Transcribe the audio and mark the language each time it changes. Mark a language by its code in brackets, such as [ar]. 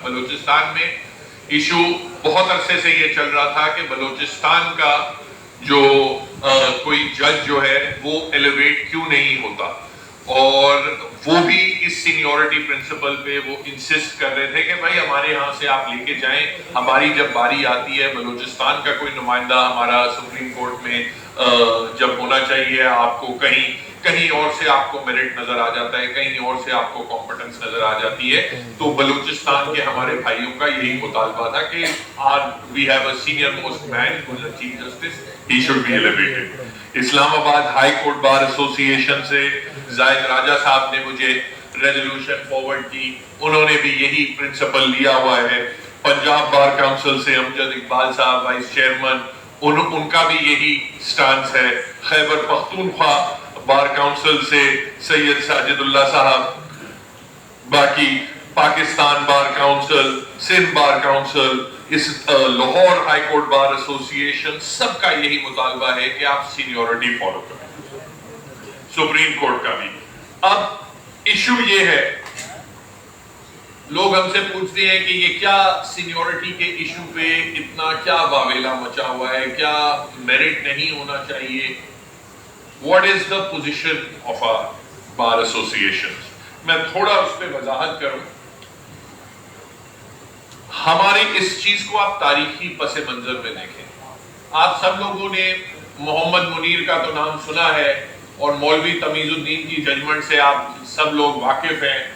[ur] بلوچستان میں ایشو بہت عرصے سے یہ چل رہا تھا کہ بلوچستان کا جو کوئی جج جو ہے وہ ایلیویٹ کیوں نہیں ہوتا, اور وہ بھی اس سینیورٹی پرنسپل پہ وہ انسسٹ کر رہے تھے کہ بھائی ہمارے یہاں سے آپ لے کے جائیں, ہماری جب باری آتی ہے بلوچستان کا کوئی نمائندہ ہمارا سپریم کورٹ میں جب ہونا چاہیے آپ کو کہیں اور سے آپ کو میرٹ نظر آ جاتا ہے, کہیں اور سے آپ کو کمپٹنس نظر آ جاتی ہے. تو بلوچستان کے ہمارے بھائیوں کا یہی مطالبہ تھا کہ [en] we have a senior most man who is a chief justice, he should be elevated. [ur] اسلام آباد ہائی کورٹ بار ایسوسی ایشن سے زاہد راجہ صاحب نے مجھے ریزولوشن فارورڈ کی, انہوں نے بھی یہی پرنسپل لیا ہوا ہے. پنجاب بار کاؤنسل سے امجد اقبال صاحب وائس چیئرمین, ان کا بھی یہی سٹانس ہے. خیبر پختونخوا بار کاؤنسل سے سید ساجد اللہ صاحب, باقی پاکستان بار کاؤنسل, سندھ بار کاؤنسل, اس لاہور ہائی کورٹ بار ایسوسی ایشن, سب کا یہی مطالبہ ہے کہ آپ سینیورٹی فالو کریں. سپریم کورٹ کا بھی. اب ایشو یہ ہے, لوگ ہم سے پوچھتے ہیں کہ یہ کیا سینیورٹی کے ایشو پہ اتنا کیا واویلا مچا ہوا ہے, کیا میرٹ نہیں ہونا چاہیے. [en] What is the position of our bar associations? [ur] میں تھوڑا اس پہ وضاحت کروں. ہماری اس چیز کو آپ تاریخی پس منظر میں دیکھیں. آپ سب لوگوں نے محمد منیر کا تو نام سنا ہے, اور مولوی تمیز الدین کی ججمنٹ سے آپ سب لوگ واقف ہیں.